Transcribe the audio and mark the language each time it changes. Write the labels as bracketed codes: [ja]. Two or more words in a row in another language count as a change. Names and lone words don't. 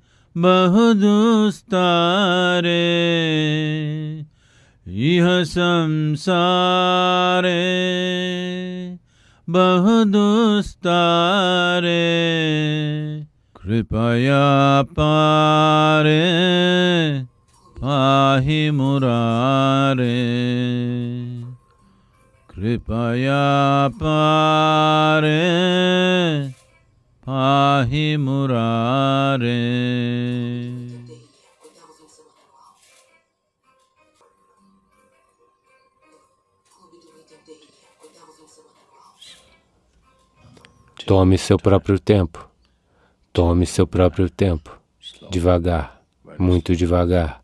[sa] बहुदुस्तारे इह संसारे बहुदुस्तारे कृपया पारे पाहि मुरारे कृपया पारे पाहि मुरारे। [pt] Tome seu próprio tempo. Tome seu próprio tempo. Devagar, muito devagar.